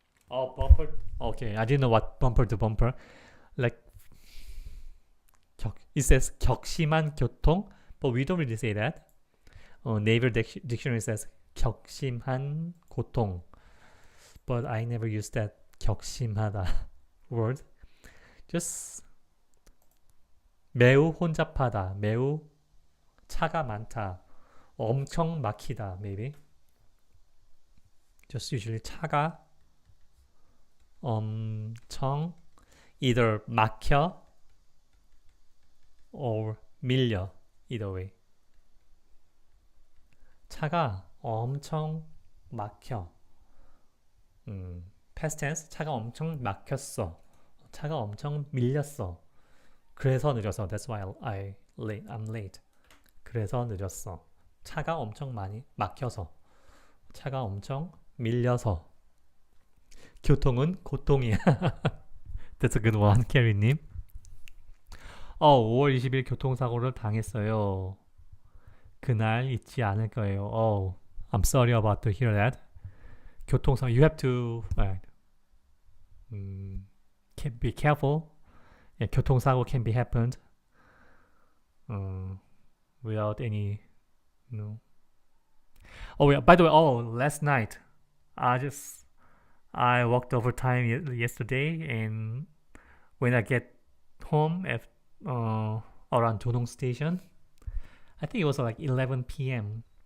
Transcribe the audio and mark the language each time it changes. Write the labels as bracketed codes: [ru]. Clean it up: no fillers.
[en] Oh, bumper. Okay, I didn't know what bumper to bumper. Like, it says [ko] 격심한 교통, [en] but we don't really say that. Naver Dictionary says [ko] 격심한 고통, [en] but I never use that 격심하다 word. [ko] Just 매우 혼잡하다, 매우 차가 많다, 엄청 막히다, maybe. [en] Just usually [ko] 차가 엄청 [en] either 막혀 or 밀려, either way. [ko] 차가 엄청 막혀. [en] past tense, [ko] 차가 엄청 막혔어. 차가 엄청 밀렸어. 그래서 늦었어. [en] That's why I'm late. [ko] 그래서 늦었어. 차가 엄청 많이 막혀서. 차가 엄청 밀려서. 교통은 고통이야. [en] That's a good one, 캐리님. [ko] 5월 20일 교통사고를 당했어요. 그날 잊지 않을 거예요. [en] I'm sorry about to hear that. 교통사고, you have to be careful. Yeah, 교통사고 can be happened without any, Oh yeah, by the way, last night I worked overtime yesterday, and when I get home at around Donong Station, I think it was like 11 p.m.